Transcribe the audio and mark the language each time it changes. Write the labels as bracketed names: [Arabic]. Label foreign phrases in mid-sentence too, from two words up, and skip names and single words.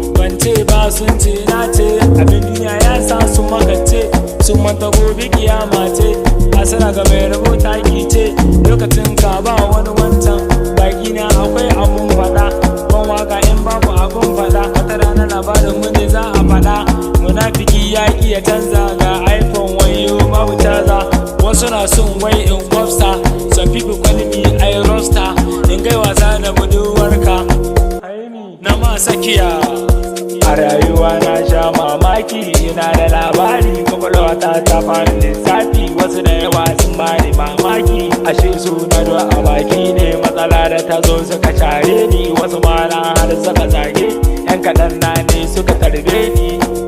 [Hausa] Ban ce ba sun ce na ce, abin duniya ya sa sun makance, sun manta gobe kiyama ce, asira ga mai rabo taki ce, lokacin ka ba wani wancan, baki na akwai abun faɗa, ban waka in babu abun faɗa, wata rana labarin mu ne za a faɗa, munafiki ya iya canza ga iPhone wayo babu caza, wasu na son wai in kwafsa, [English] some people call me I roster, [Hausa] in kai wasa da budurwarka. Na ma sakiya. A rayuwa na sha mamaki, ina da labari, kwakwalwa ta ta fara lissafi, wasu da yawa sun bani mamaki. Ashe su na do a baki ne, matsala da ta zo suka share ni, wasu ma na har suka zage, yan kaɗan na ne suka tarbe ni.